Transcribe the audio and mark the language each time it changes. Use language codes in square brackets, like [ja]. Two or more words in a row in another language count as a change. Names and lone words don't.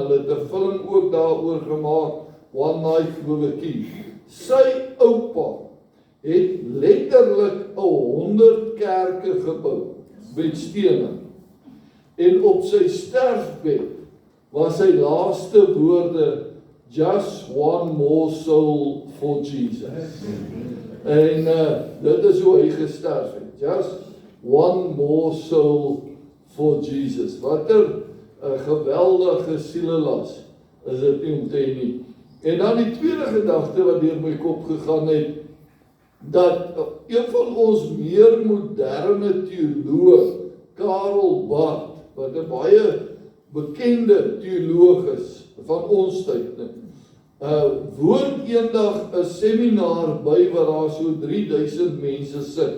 [af] Hulle het 'n film ook daaroor gemaak, One Night with a King. Sy oupa het letterlik 100 kerke gebou met stene. En op sy sterfbed was sy laaste woorde, [en] just one more soul for Jesus. [af] En dit is hoe hy gesterf het. [en] Just one more soul for Jesus. [af] Wat 'n geweldige sielelas is dit nie om te hê nie. En dan die tweede gedagte wat deur my kop gegaan het, dat een van ons meer moderne teoloog, Karel Barth, wat 'n baie bekende teoloog is van ons tyd, woon eendag 'n seminar by waar daar so 3000 mense sit.